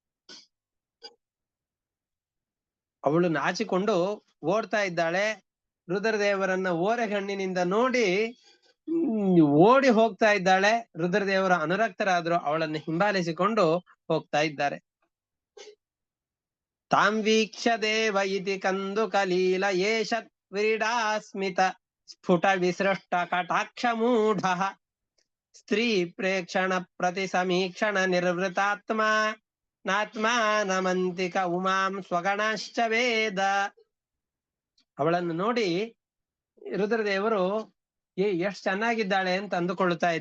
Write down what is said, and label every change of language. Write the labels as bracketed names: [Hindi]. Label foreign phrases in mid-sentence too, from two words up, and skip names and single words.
[Kannada] ಅವಳು ನಾಚಿಕೊಂಡು ಓಡ್ತಾ ಇದ್ದಾಳೆ. ರುದ್ರದೇವರನ್ನ ಓರೆಗಣ್ಣಿನಿಂದ ನೋಡಿ ಓಡಿ ಹೋಗ್ತಾ ಇದ್ದಾಳೆ. ರುದ್ರದೇವರ ಅನುರಕ್ತರಾದ್ರು ಅವಳನ್ನು ಹಿಂಬಾಲಿಸಿಕೊಂಡು ಹೋಗ್ತಾ ಇದ್ದಾರೆ. [Sanskrit] ತಾಂ ವೀಕ್ಷ ದೇವ ಇತಿ ಕಂದು ಕಲೀಲ ಏಷತ್ ವಿರೀಡಾಸ್ಮಿತ ಸ್ಫುಟ ವಿಸೃಷ್ಟ ಕಟಾಕ್ಷ ಮೂಢ ಸ್ತ್ರೀ ಪ್ರೇಕ್ಷಣ ಪ್ರತಿ ಸಮೀಕ್ಷಣ ನಿರ್ವೃತಾತ್ಮ ನಾತ್ಮಾನಮಂತಿಕ ಉಮಾಂ ಸ್ವಗಣಶ್ಚ ವೇದ. [Kannada] ಅವಳನ್ನು ನೋಡಿ ರುದ್ರದೇವರು ಎಷ್ಟ್ ಚೆನ್ನಾಗಿದ್ದಾಳೆ ಅಂತ ಅಂದುಕೊಳ್ತಾ ಇದ್ದ.